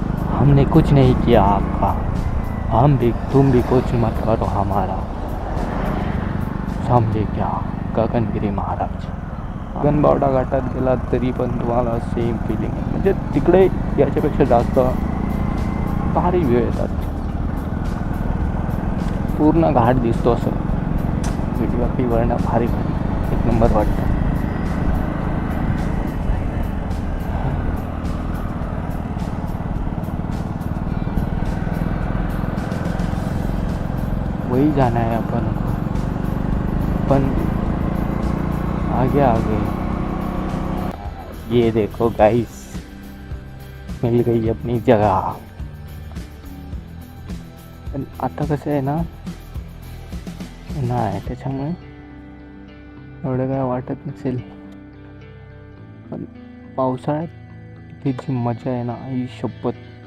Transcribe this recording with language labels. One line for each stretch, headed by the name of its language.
Hindi: हमने कुछ नहीं किया आपका, तुम भी कुछ मत करो हमारा, समजे क्या गगनगिरी महाराज.
Marathi: गगनबावडा घाटात गेलात तरी पण तुम्हाला सेम फिलिंग आहे. म्हणजे तिकडे याच्यापेक्षा जास्त भारी व्ह्यू येतात. पूर्ण घाट दिसतो असं व्हिडिओग्राफीवरनं. भारी भारी एक नंबर वाटतं.
Hindi: वही जाना है अपन, आगे आगे. ये देखो गाइस, मिल गई अपनी जगह.
Marathi: पण आता कसं आहे ना, नाही त्याच्यामुळे एवढं काय वाटत नसेल. पण पावसाळ्यात इथे जी मजा आहे ना, आई शपथ.